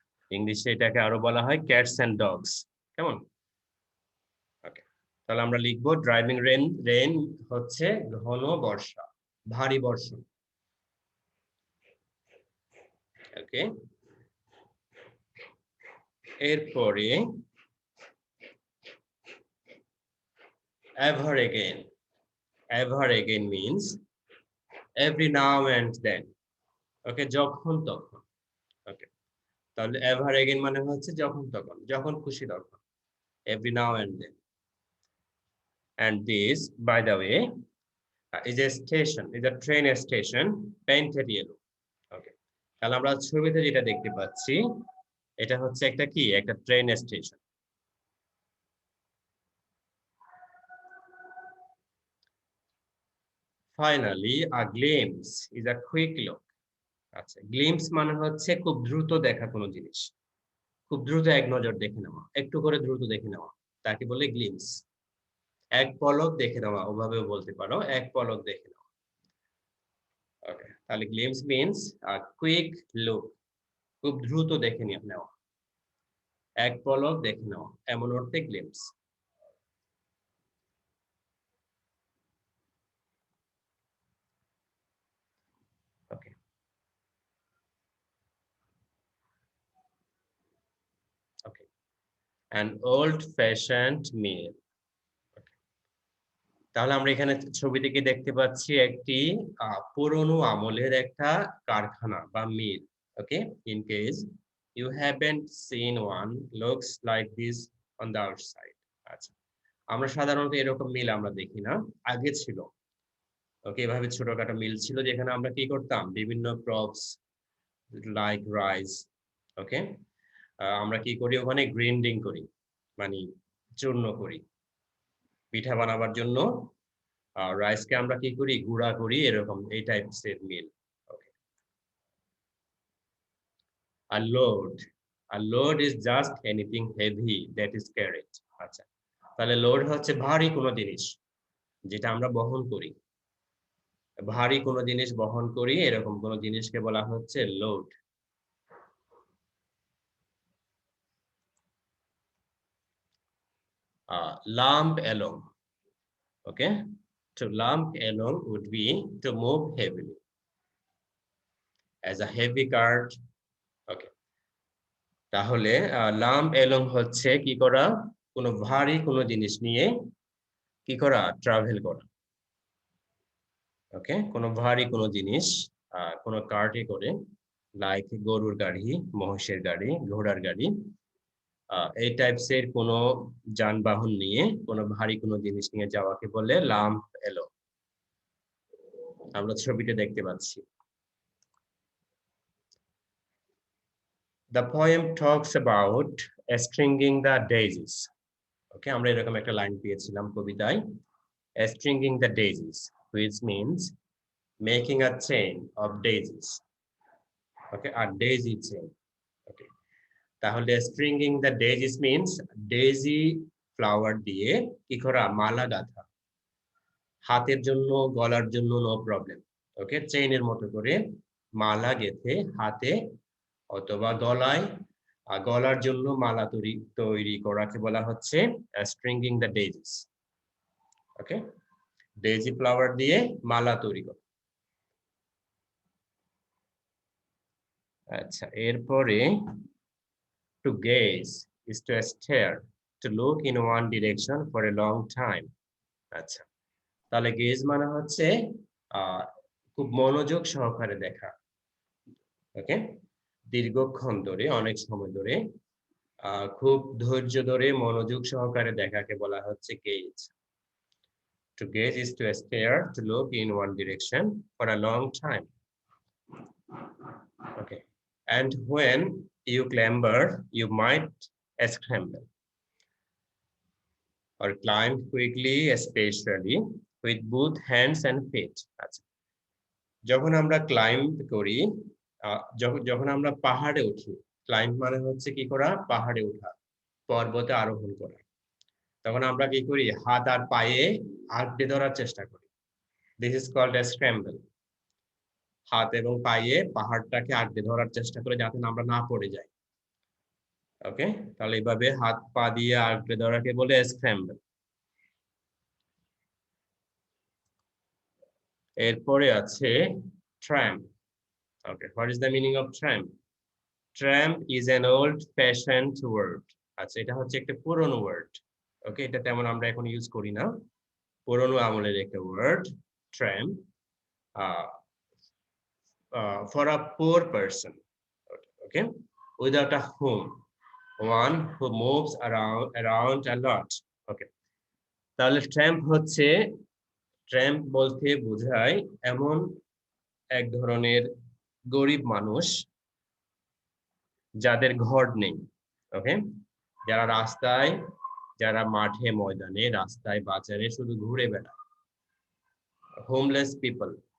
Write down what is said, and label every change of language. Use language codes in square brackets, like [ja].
[bn] ইংলিশে এটাকে আরো বলা হয় [en] Cats and dogs. [bn] কেমন? ওকে, তাহলে আমরা লিখবো ড্রাইভিং রেইন, রেইন হচ্ছে ঘন বর্ষা, ভারী বর্ষণ। ওকে, এরপরে [en] ever again. Ever again means every now and then. [bn] ওকে, যখন তখন। ওকে, তাহলে [en] ever again [bn] মানে হচ্ছে যখন তখন, যখন খুশি তখন, [en] every now and then. And this, by the way, is a station, is a train station painted yellow. [bn] ওকে, তাহলে আমরা ছবিতে যেটা দেখতে পাচ্ছি, এটা হচ্ছে একটা কি, একটা train station. [en] Finally, a glimpse is a quick look. [bn] আচ্ছা, গ্লিম্পস মানে হচ্ছে খুব দ্রুত দেখা কোনো জিনিস, খুব দ্রুত এক নজর দেখে নেওয়া, একটু করে দ্রুত দেখে নেওয়া, তাকে বলে গ্লিম্পস। এক পলক দেখে নেওয়া, ওভাবেও বলতে পারো, এক পলক দেখে নেওয়া। ওকে, তাহলে [en] glimpse means quick look, [bn] খুব দ্রুত দেখে নেওয়া, এক পলক দেখে নেওয়া, এমন অর্থে glimpse. [en] Okay, okay, an old fashioned mill. [bn] তাহলে আমরা এখানে ছবি থেকে দেখতে পাচ্ছি একটি পুরনো আমলের একটা কারখানা বা মিল। [en] Okay, in case you haven't seen one, looks like this on the outside. [bn] আচ্ছা, আমরা সাধারণত এরকম মিল আমরা দেখি না, আগে ছিল। ওকে, এভাবে ছোটখাটো মিল ছিল যেখানে আমরা কি করতাম, বিভিন্ন ক্রপস লাইক রাইস, ওকে, আমরা কি করি ওখানে, গ্রাইন্ডিং করি, মানে চূর্ণ করি, পিঠা বানাবার জন্য রাইসকে আমরা কি করি, গুঁড়া করি, এরকম এই টাইপসের মিল। [en] Okay, a load, a load is just anything heavy that is carried. [bn] আচ্ছা, তাহলে লোড হচ্ছে ভারী কোনো জিনিস যেটা আমরা বহন করি, ভারী কোনো জিনিস বহন করি, এরকম কোনো জিনিসকে বলা হচ্ছে load. [en] lump along. Okay, to lump along would be to move heavily as a heavy cart. [bn] Okay, তাহলে লাম্প এলং হচ্ছে কি করা, কোনো ভারী কোনো জিনিস নিয়ে কি করা, ট্রাভেল করা। ওকে, কোনো ভারী কোনো জিনিস কোনো কার্টে করে, লাইক গরুর গাড়ি, মহিষের গাড়ি, ঘোড়ার গাড়ি, এই টাইপসের কোনো যানবাহন নিয়ে কোনো ভারী কোনো জিনিস নিয়ে যাওয়াকে বলে লাম্প এলং। আমরা ছবিতে দেখতে পাচ্ছি। [en] The poem talks about stringing the daisies. [bn] ওকে, আমরা এরকম একটা লাইন পেয়েছিলাম কবিতায়, [en] stringing the daisies, which means making a chain of daisies. Okay, a daisy chain. [bn] Okay, তাহলে [en] stringing the daisies means daisy flower [bn] দিয়ে কি করা, মালা গাঁথা, হাতের জন্য, গলার জন্য নো প্রবলেম। ওকে, চেইনের মতো করে মালা গেঁথে হাতে অথবা গলায় গলার জন্য মালা তৈরি করাকে বলা হচ্ছে স্ট্রিংিং দ্য ডেজিস। ওকে, ডেজি ফ্লাওয়ার দিয়ে মালা তৈরি করা। আচ্ছা, এরপরে [en] To gaze is to stare, to look in one direction for a long time. [bn] আচ্ছা, তাহলে গেজ মানে হচ্ছে খুব মনোযোগ সহকারে দেখা। ওকে, দীর্ঘক্ষণ ধরে, অনেক সময় ধরে, খুব ধৈর্য ধরে মনোযোগ সহকারে দেখাকে বলা হচ্ছে gauge. [en] To gaze is to stare, to look in one direction for a long time. Okay, and when you clamber, you might scramble or climb quickly, especially with both hands and feet. [bn] আচ্ছা, যখন আমরা climb করি, যখন আমরা পাহাড়ে উঠি, climb মানে হচ্ছে কি করা, পাহাড়ে ওঠা, পর্বতে আরোহণ করা, তখন আমরা কি করি, হাত আর পায়ে আঁকড়ে ধরার চেষ্টা করি। [en] This is called a scramble. [bn] হাত এবং পায়ে পাহাড়টাকে আঁকড়ে ধরার চেষ্টা করে যাতে আমরা না পড়ে যাই। ওকে, তাহলে এইভাবে হাত পা দিয়ে আঁকড়ে ধরাকে বলে স্ক্র্যাম্বল। এরপরে আছে tramp. [en] Okay, what is the meaning of tramp? Tramp is an old fashioned word. [bn] আচ্ছা, এটা হচ্ছে একটা পুরনো ওয়ার্ড। ওকে, এটা তেমন আমরা এখন ইউজ করি না, পুরনো আমলের একটা word tramp, [en] for a poor person, okay, without a home, one who moves around a lot. [bn] Okay, তাহলে ট্র্যাম্প হচ্ছে, ট্র্যাম্প বলতে বোঝায় এমন এক ধরনের গরিব মানুষ যাদের ঘর নেই। ওকে, যারা রাস্তায়, যারা মাঠে ময়দানে, রাস্তায় বাজারে শুধু ঘুরে বেড়ায়, হোমলেস পিপল।